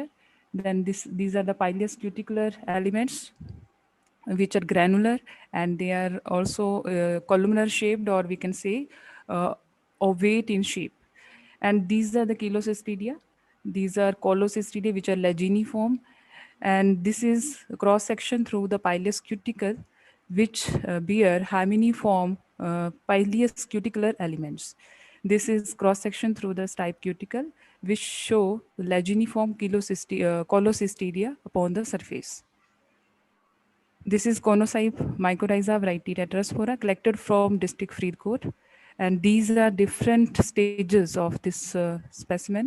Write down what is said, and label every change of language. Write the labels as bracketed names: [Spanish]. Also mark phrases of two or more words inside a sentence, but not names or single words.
[English] Then these are the pileus cuticular elements, which are granular, and they are also columnar shaped, or we can say ovate in shape. And these are the chelocystidia. These are colocystidia, which are laginiform. And this is cross section through the pileus cuticle, which bear hymeniform pileus cuticular elements. This is cross section through the stipe cuticle, which show laginiform colocystidia upon the surface. This is Conocybe mycorrhiza variety Tetraspora collected from district Freeport. And these are different stages of this specimen.